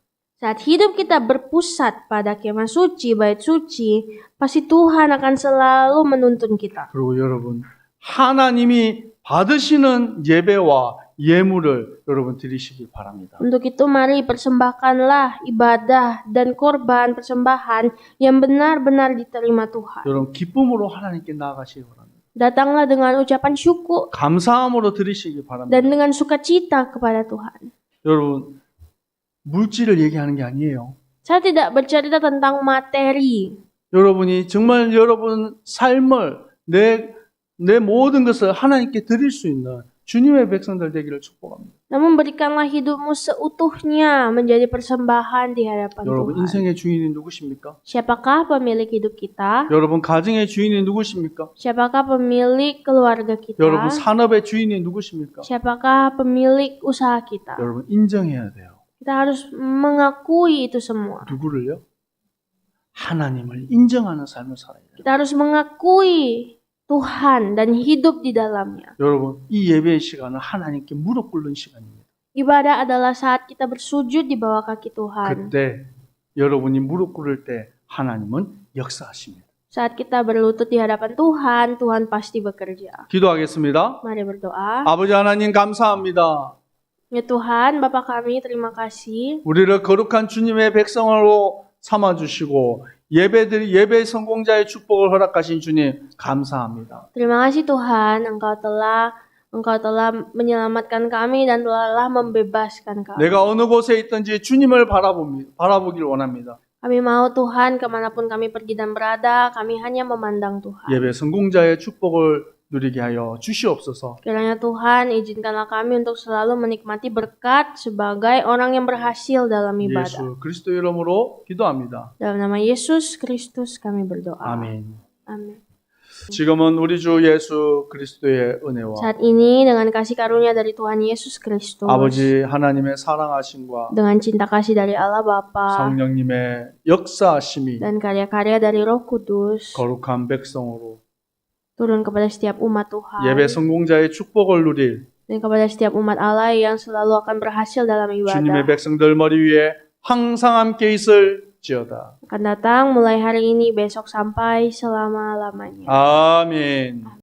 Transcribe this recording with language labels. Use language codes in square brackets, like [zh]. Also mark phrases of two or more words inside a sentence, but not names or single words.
[id] Saat hidup kita berpusat pada kemah suci, bait suci, pasti Tuhan akan selalu menuntun kita. [ko] 그리고 여러분 하나님이 받으시는 예배와 예물을 여러분 드리시기 바랍니다. [id] Untuk itu mari persembahkanlah ibadah dan korban persembahan yang benar-benar diterima Tuhan. [ko] 여러분 기쁨으로 하나님께 나아가시기 바랍니다. [id] Datanglah dengan ucapan syukur [ko] 감사함으로 드리시기 바랍니다. [id] dan dengan sukacita kepada Tuhan. [ko] 여러분 물질을 얘기하는 게 아니에요. [id] Saya tidak bercerita tentang materi. [ko] 여러분이 정말 여러분 삶을 내 모든 것을 하나님께 드릴 수 있는 주님의 백성들 되기를 축복합니다. [id] Namun berikanlah hidupmu seutuhnya menjadi persembahan di hadapan [ko] 여러분 [id] Tuhan. [ko] 인생의 주인이 누구십니까? [id] Siapakah pemilik hidup kita? [ko] 여러분 가정의 주인이 누구십니까? [id] Siapakah pemilik keluarga kita? [ko] 여러분 산업의 주인이 누구십니까? [id] Siapakah pemilik usaha kita? [ko] 여러분 인정해야 돼요. [id] Kita harus mengakui itu semua. [ko] 누구를요? 하나님을 인정하는 삶을 살아야 돼요. [id] Kita harus mengakui Tuhan dan hidup di dalamnya. [ko] 여러분 이 예배의 시간은 하나님께 무릎 꿇는 시간입니다. [id] Ibadah adalah saat kita bersujud di bawah kaki Tuhan. [ko] 그때 여러분이 무릎 꿇을 때 하나님은 역사하십니다. [id] Saat kita berlutut di hadapan Tuhan, Tuhan pasti bekerja. [ko] 기도하겠습니다. [id] Mari berdoa. [ko] 아버지 하나님 감사합니다. [id] Ya Tuhan, Bapa kami, terima kasih. [ko] 우리를 거룩한 주님의 백성으로 삼아주시고 예배 성공자의 축복을 허락하신 주님 감사합니다. [id] Terima kasih Tuhan, Engkau telah menyelamatkan kami dan telah membebaskan kami. [ko] 내가 어느 곳에 있든지 주님을 바라보길 원합니다. [id] Kami mau Tuhan, kemanapun kami pergi dan berada, kami hanya memandang Tuhan. [ko] 예배 성공자의 축복을 누리게 하여 주시옵소서. [id] Kiranya Tuhan, izinkanlah kami untuk selalu menikmati berkat sebagai orang yang berhasil dalam ibadah. [ko] 예수 그리스도 이름으로 기도합니다. [id] Dalam nama Yesus Kristus kami berdoa. [ko] 아멘. [id] Amin. [ko] 지금은 우리 주 예수 그리스도의 은혜와 [id] Saat ini dengan kasih karunia dari Tuhan Yesus Kristus, [ko] 아버지 하나님의 사랑하심과 [id] dengan cinta kasih dari Allah Bapa [ko] 성령님의 역사하심이 [id] dan karya-karya dari Roh Kudus [ko] 거룩한 백성으로 [id] turun kepada setiap umat Tuhan [ko] 예배 성공자의 축복을 누릴 [id] dan kepada setiap umat Allah yang selalu akan berhasil dalam [ko] 주님의 [id] ibadah [ko] 백성들 머리 위에 항상 함께 있을지어다. [id] akan datang mulai hari ini, besok sampai selama-lamanya. [ko] 아멘.